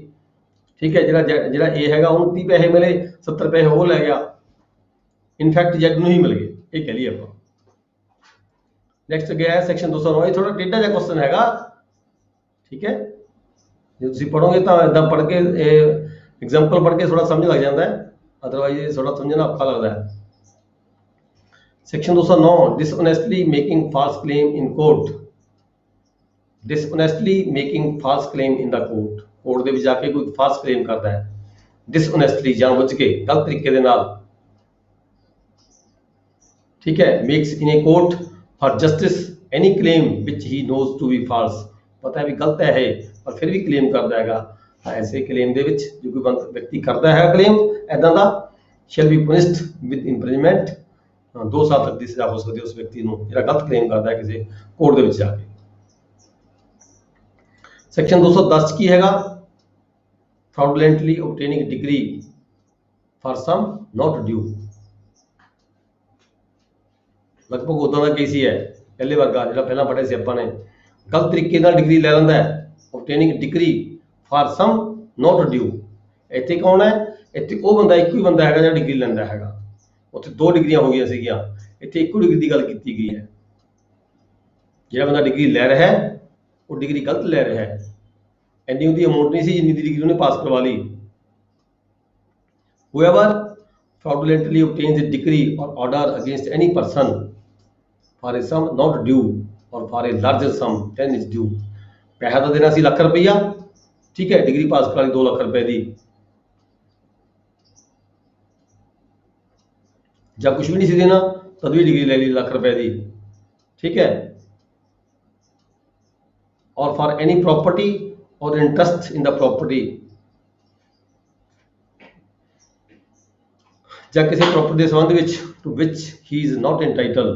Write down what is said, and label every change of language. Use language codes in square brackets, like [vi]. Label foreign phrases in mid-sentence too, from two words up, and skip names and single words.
[pa] ਠੀਕ ਹੈ, ਜਿਹੜਾ ਇਹ ਹੈਗਾ ਉਹਨੂੰ 30 ਪੈਸੇ ਮਿਲੇ, 70 ਪੈਸੇ ਉਹ ਲੈ ਗਿਆ, ਇਨਫੈਕਟ ਜੱਟ ਨੂੰ ਹੀ ਮਿਲ ਗਏ, ਇਹ ਕਹਿ ਲਈਏ ਆਪਾਂ। ਨੈਕਸਟ ਗਿਆ ਹੈ ਸੈਕਸ਼ਨ 209। ਇਹ ਥੋੜਾ ਟੇਢਾ ਜਿਹਾ ਕੁਐਸਚਨ ਹੈਗਾ। ਠੀਕ ਹੈ, ਜੇ ਤੁਸੀਂ ਪੜੋਗੇ ਤਾਂ ਇਦਾਂ ਪੜ੍ਹ ਕੇ ਐਗਜ਼ਾਮਪਲ ਪੜ੍ਹ ਕੇ ਥੋੜਾ ਸਮਝ ਲੱਗ ਜਾਂਦਾ ਹੈ, ਅਦਰਵਾਈਜ਼ ਇਹ ਥੋੜਾ ਸਮਝਣਾ ਔਖਾ ਲੱਗਦਾ ਹੈ। [en] Section 209 dishonestly making false claim in court। dishonestly making false claim in the court। [pa] ਕੋਰਟ ਦੇ ਵਿੱਚ ਜਾ ਕੇ ਕੋਈ ਫਾਲਸ ਕਲੇਮ ਕਰਦਾ ਹੈ dishonestly, ਜਾਣਬੁੱਝ ਕੇ ਗਲਤ ਤਰੀਕੇ ਦੇ ਨਾਲ। ਠੀਕ ਹੈ, [en] makes in a court for justice any claim which he knows to be false। [pa] ਪਤਾ ਹੈ ਵੀ ਗਲਤ ਹੈ ਇਹ, ਪਰ ਫਿਰ ਵੀ ਕਲੇਮ ਕਰਦਾ ਹੈਗਾ। ਐਸੇ ਕਲੇਮ ਦੇ ਵਿੱਚ ਜੋ ਕੋਈ ਵਿਅਕਤੀ ਕਰਦਾ ਹੈ ਕਲੇਮ ਐਦਾਂ ਦਾ, [en] shall be punished with imprisonment। [pa] 2 ਸਾਲ ਤੱਕ ਦੀ ਸਜ਼ਾ ਹੋ ਸਕਦੀ ਹੈ ਉਸ ਵਿਅਕਤੀ ਨੂੰ ਜਿਹੜਾ ਗਲਤ ਕਲੇਮ ਕਰਦਾ ਹੈ ਕਿਸੇ ਕੋਰਟ ਦੇ ਵਿੱਚ ਜਾ ਕੇ। ਸੈਕਸ਼ਨ 210 ਕੀ ਹੈਗਾ? [en] fraudulently obtaining degree for some not due। [pa] ਲਗਭਗ ਉਦਾਂ ਦਾ ਕੇਸ ਹੀ ਹੈ ਪਹਿਲੇ ਵਰਗਾ ਜਿਹੜਾ ਪਹਿਲਾਂ ਪੜ੍ਹਿਆ ਸੀ ਆਪਾਂ ਨੇ। ਗਲਤ ਤਰੀਕੇ ਨਾਲ ਡਿਗਰੀ ਲੈ ਲੈਂਦਾ ਹੈ, [en] obtaining degree for some not due। [pa] ਇੱਥੇ ਕੌਣ ਹੈ? ਇੱਥੇ ਉਹ ਬੰਦਾ, ਇੱਕੋ ਹੀ ਬੰਦਾ ਹੈਗਾ ਜਿਹੜਾ ਡਿਗਰੀ ਲੈਂਦਾ ਹੈਗਾ। ਉੱਥੇ 2 ਡਿਗਰੀਆਂ ਹੋ ਗਈਆਂ ਸੀਗੀਆਂ, ਇੱਥੇ ਇੱਕੋ ਡਿਗਰੀ ਦੀ ਗੱਲ ਕੀਤੀ ਗਈ ਹੈ। ਜਿਹੜਾ ਬੰਦਾ ਡਿਗਰੀ ਲੈ ਰਿਹਾ ਹੈ ਉਹ ਡਿਗਰੀ ਗਲਤ ਲੈ ਰਿਹਾ ਹੈ, ਇੰਨੀ ਉਹਦੀ ਅਮਾਊਂਟ ਨਹੀਂ ਸੀ ਜਿੰਨੀ ਦੀ ਡਿਗਰੀ ਉਹਨੇ ਪਾਸ ਕਰਵਾ ਲਈ। [en] whoever fraudulently obtains a degree or order against any person for a sum not due or for a larger sum than is due। [pa] ਪੈਸਾ ਤਾਂ ਦੇਣਾ ਸੀ ਲੱਖ ਰੁਪਈਆ, ਠੀਕ ਹੈ, ਡਿਗਰੀ ਪਾਸ ਕਰਾ ਲਈ 2 ਲੱਖ ਰੁਪਏ ਦੀ, ਜਾਂ ਕੁਝ ਵੀ ਨਹੀਂ ਸੀ ਦੇਣਾ ਤਦ ਵੀ ਡਿਗਰੀ ਲੈ ਲਈ ਲੱਖ ਰੁਪਏ ਦੀ। ਠੀਕ ਹੈ, [en] or for any property or interest in the property, [pa] ਜਾਂ ਕਿਸੇ ਪ੍ਰੋਪਰਟੀ ਦੇ ਸੰਬੰਧ ਵਿੱਚ [en] to which he is not entitled.